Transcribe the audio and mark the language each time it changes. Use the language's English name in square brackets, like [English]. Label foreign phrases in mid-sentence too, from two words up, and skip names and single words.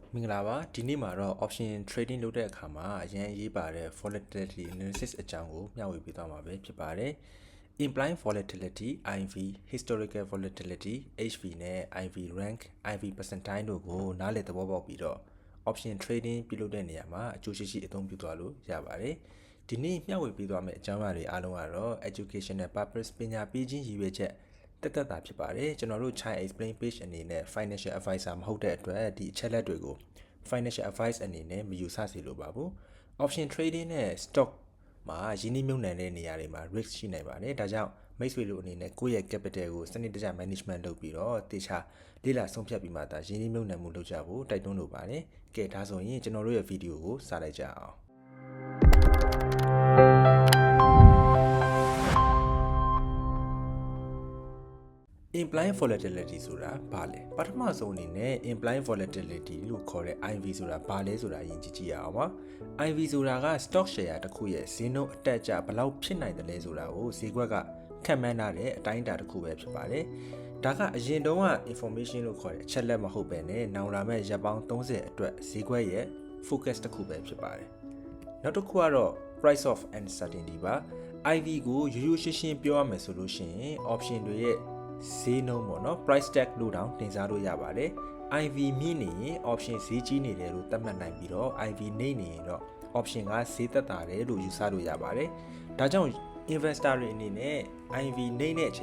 [Burmese] မင်္ဂလာပါဒီနေ့မှာတော့ [English] option trading [Burmese] လုပ်တဲ့အခါမှာအရင်ရေးပါတဲ့ [English] volatility analysis [Burmese] အကြောင်းကိုမျှဝေပေးသွားမှာပဲဖြစ်ပါတယ် [English] implied volatility IV historical volatility HV [Burmese] နဲ့ [English] IV rank IV percentile [Burmese] တို့ကိုနားလည်သ ဘောပေါက်ပြီးတော့ [English] option trading [Burmese] ပြုလုပ်တဲ့နေရာမှာအကျိုးရှိရှိအသုံးပြုသွားလို့ရပါတယ်ဒီနေ့မျှဝေပေးသွားမယ့်အကြောင်းအရာတွေအားလုံးကတော့ [English] educational purpose [Burmese] ပ ညာပေးခြင်းရည်ရွယ်ချက်တက်တာဖြစ်ပါတယ်ကျွန်တော်တို့ Chai Explain page အနေနဲ့ [English] financial advisor [Burmese] မဟုတ်တဲ့အတွက်ဒီအချက်လက်တွေကို [English] financial advice [Burmese] အနေနဲ့မယူဆစေလိုပါဘူး [English] option trading [Burmese] နဲ့ stock မှာရင်းနှီးမြှုပ်နှံတဲ့နေရာတွေမှာ risk ရှိနိုင်ပါတယ်ဒါကြောင့်မိတ်ဆွေတို့အနေနဲ့ကိုယ့်ရဲ့ capital ကိုစနစ်တကျ management လုပ်ပြီးတော့တေချာလေ့လာဆုံးဖြတ်ပြီးမှသာရင်းနှီးမြှုပ်နှံမှုလုပ်ကြဖို့တိုက်တွန်းလိုပါတယ်ကဲဒါဆိုရင်ကျွန်တော်တို့ရဲ့ဗီဒီယိုကိုစလိုက်ကြအောင် [English] implied volatility [Burmese] ဆိုတာဘာလဲပထမဆုံးအနေနဲ့ [English] implied volatility [Burmese] လို့ခေါ်တဲ့ IV ဆိုတာဘာလဲဆိုတာယဉ်ကြည့်ရအောင်ပါ IV ဆိုတာက [English] stock share [Burmese] တစ်ခုရဲ့ဈေးနှုန်းအတက်အကျဘယ်လောက်ဖြစ်နိုင်တယ်လဲဆိုတာကိုဈေးကွက်ကခန့်မှန်းထားတဲ့အတိုင်းအတာတစ်ခုပဲဖြစ်ပါတယ်ဒါကအရင်တုန်းက information လို့ခေါ်တဲ့အချက်လက်မဟုတ်ပဲနဲ့ နောင်လာမဲ့ရက်ပေါင်း30အတွက်ဈေးကွက်ရဲ့ focus တစ်ခုပဲဖြစ်ပါတယ်နောက်တစ်ခုကတော့ [English] price of uncertainty [Burmese] ပါ IV ကိုရိုးရိုးရှင်းရှင်းပြောရမယ်ဆိုလို့ရှိရင် option တွေရဲ့ဈေးနှုန်းပေါ့နော် [English] price tag [Burmese] လို့တောင်တင်စားလို့ရပါတယ် IV မြင့်နေရင် option ဈေးကြီးနေတယ်လို့သတ်မှတ်နိုင်ပြီးတော့ IV နှိမ့်နေရင်တော့ option ကဈေးသက်သာတယ်လို့ယူဆလို့ရပါတယ်ဒါကြောင့် investor တွေအနေနဲ့ IV နှိမ့်တဲ့အ